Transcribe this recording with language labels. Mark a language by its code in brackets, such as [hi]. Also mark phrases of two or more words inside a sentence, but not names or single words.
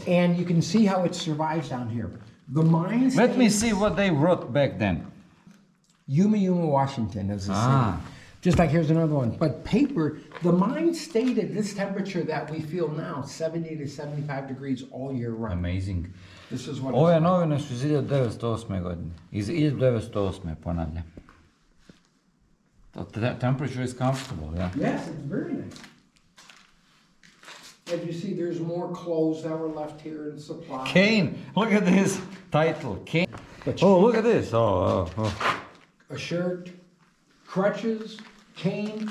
[en] And you can see how it survives down here. The mines. Let me see what they wrote back then. Yuma, Washington is the city. Just like here's another one. But paper, the mine stayed at this temperature that we feel now, 70 to 75 degrees all year round. Amazing. This is what [sr] Ove novine su iz 1908. godine. Iz 1908. ponavljam. [en] The temperature is comfortable, yeah. Yes, it's very nice. As you see, there's more clothes that were left here in supply. Cane. Look at this title. Cane. Oh, look at this. Oh. A shirt, crutches, cane.